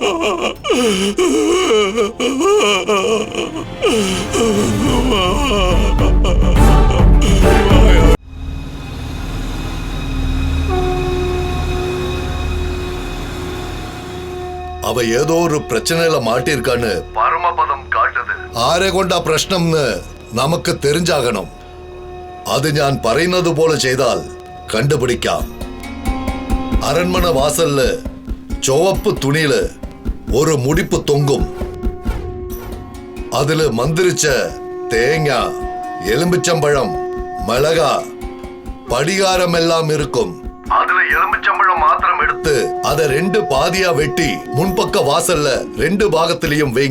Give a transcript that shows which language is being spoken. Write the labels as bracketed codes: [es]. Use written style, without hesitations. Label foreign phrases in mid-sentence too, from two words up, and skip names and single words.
[ta] அவ ஏதோ ஒரு பிரச்சனையில மாட்டிருக்கான்னு பரமபதம் காட்டுது. [ml] ആരെ കൊണ്ടാ പ്രശ്നംന്ന് നമുക്ക് தெரிஞ்சாகணும். അത് ഞാൻ പറയുന്നത് പോലെ ചെയ്താൽ കണ്ടുപിടിക്കാം. [ta] அரண்மனை வாசல்ல ചുവപ്പ് துணியில ஒரு முடிப்பு தொங்கும். அதுல மந்திரிச்ச தேங்காய், எலுமிச்சம்பழம், மிளகா, படிகாரம் எல்லாம் இருக்கும். அதுல எலுமிச்சம்பழம் மாத்திரம் எடுத்து அதை 2 பாதியா வெட்டி முன்பக்க வாசல்ல 2 பாகத்திலையும் வைங்க.